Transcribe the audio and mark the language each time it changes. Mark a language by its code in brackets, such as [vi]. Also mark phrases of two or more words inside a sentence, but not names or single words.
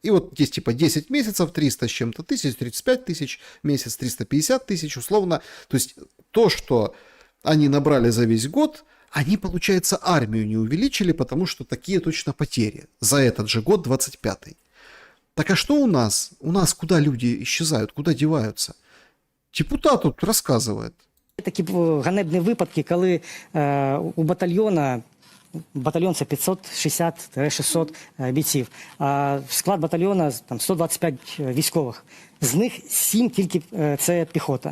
[ru] И вот есть типа 10 месяцев, 300 с чем-то тысяч, 35 тысяч, месяц 350 тысяч, условно. То есть то, что они набрали за весь год, они, получается, армию не увеличили, потому что такие точно потери за этот же год, 25-й. Так а что у нас? У нас куда люди исчезают, куда деваются? [uk] Депутат тут розказує. Такі ганебні випадки, коли у батальйон це 560-600 бійців, а склад батальйона там 125 військових. З них 7 тільки це піхота.